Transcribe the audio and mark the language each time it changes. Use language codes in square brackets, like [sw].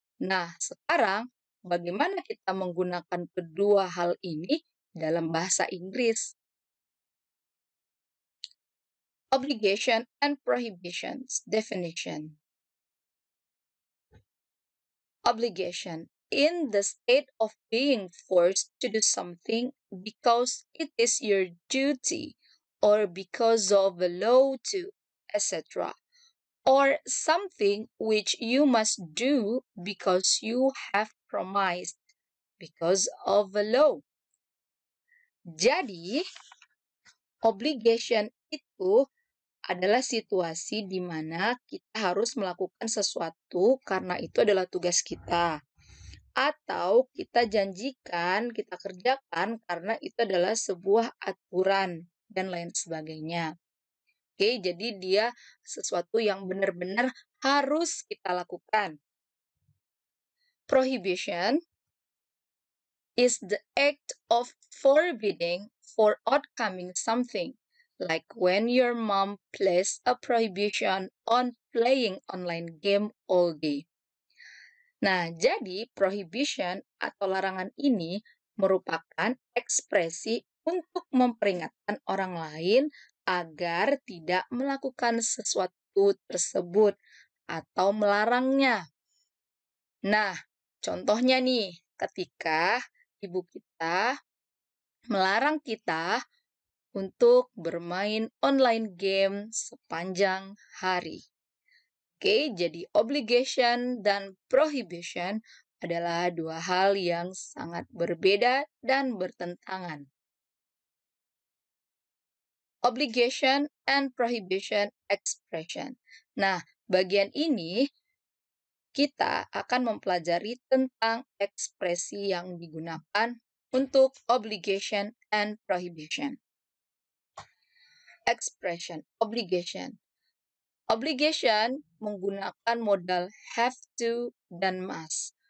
[id] Nah, sekarang bagaimana kita menggunakan kedua hal ini dalam bahasa Inggris? [en] Obligation and prohibitions definition. Obligation, in the state of being forced to do something because it is your duty or because of the law to, etc. Or something which you must do because you have promised because of the law. [id] Jadi, obligation itu adalah situasi di mana kita harus melakukan sesuatu karena itu adalah tugas kita. Atau kita janjikan, kita kerjakan karena itu adalah sebuah aturan dan lain sebagainya. Oke, jadi dia sesuatu yang benar-benar harus kita lakukan. [en] Prohibition is the act of forbidding for outcoming something, like when your mom placed a prohibition on playing online game all day. [id] Nah, jadi prohibition atau larangan ini merupakan ekspresi untuk memperingatkan orang lain agar tidak melakukan sesuatu tersebut atau melarangnya. Nah, contohnya nih, ketika ibu kita melarang kita untuk bermain online game sepanjang hari. Oke, jadi obligation dan prohibition adalah dua hal yang sangat berbeda dan bertentangan. [en] Obligation and prohibition expression. [id] Nah, bagian ini kita akan mempelajari tentang ekspresi yang digunakan untuk [en] obligation and prohibition. [id] Expression, obligation. Obligation menggunakan modal have to dan must.